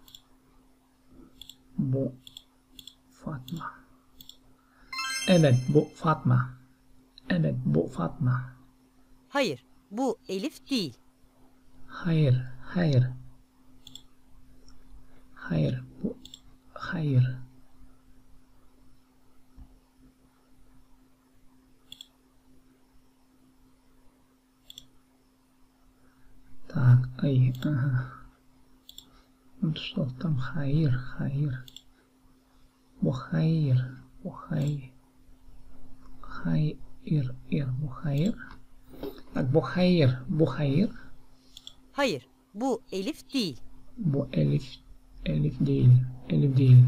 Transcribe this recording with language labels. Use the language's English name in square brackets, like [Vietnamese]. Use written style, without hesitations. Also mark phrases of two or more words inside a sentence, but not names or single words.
[Turkish] Bu Fatma. Evet, bu Fatma. Evet, bu Fatma. Hayır. Bu Elif değil. Hayır, hayır. Hayır, bu hayır. Так, ay, aha. [Russian] Что там? [Turkish] Hayır, hayır. Bu hayır, bu hayır. Hayır, bu hayır. Bak, bu hayır, bu hayır. Hayır. Bu Elif değil. Bu Elif, Elif değil, Elif değil.